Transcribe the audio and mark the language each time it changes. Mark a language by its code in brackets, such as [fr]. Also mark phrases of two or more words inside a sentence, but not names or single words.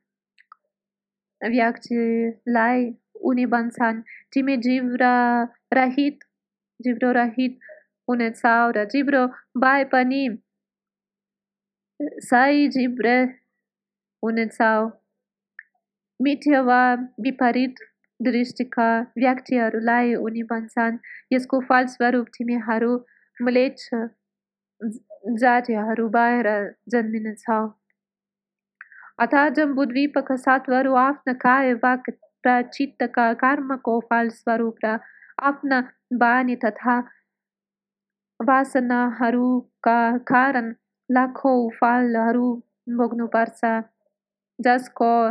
[ne] व्यक्तिलाई उनी भन्छन् तिमी जिब्रो रहित हुनेछौ र जिब्रो भए पनि सही जिब्रे हुनेछौ मिथ्या वा विपरीत दृष्टिका व्यक्तिहरूलाई उनी भन्छन् यसको फलस्वरूप तिमीहरू म्लेच्छ जातिहरू भएर जन्मिनेछौ अतः जम्बुद्वीपका सत्वहरू आफ्ना काय वाक र चित्तका कर्मको फलस्वरूप र आफ्ना बानी तथा वासनाहरूका कारण लाखौं फलहरू भोग्नुपर्छ जसको